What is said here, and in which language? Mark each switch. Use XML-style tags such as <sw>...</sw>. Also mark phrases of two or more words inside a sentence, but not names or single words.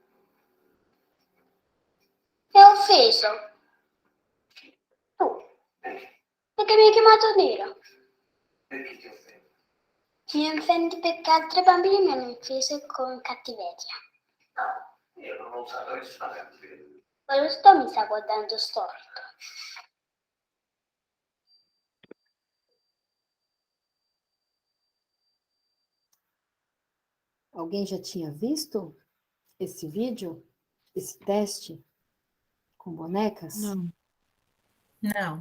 <it>Sei offeso. Tu. Perché mi hai chiamato nero? Perché ti offendo? Mi offendi perché altri bambini mi hanno offeso con cattiveria. No, io non ho usato nessuna cattiveria. Questo mi sta guardando storto.</it> <pt>Alguém já tinha visto esse vídeo? Esse teste com bonecas? não, Não.</pt>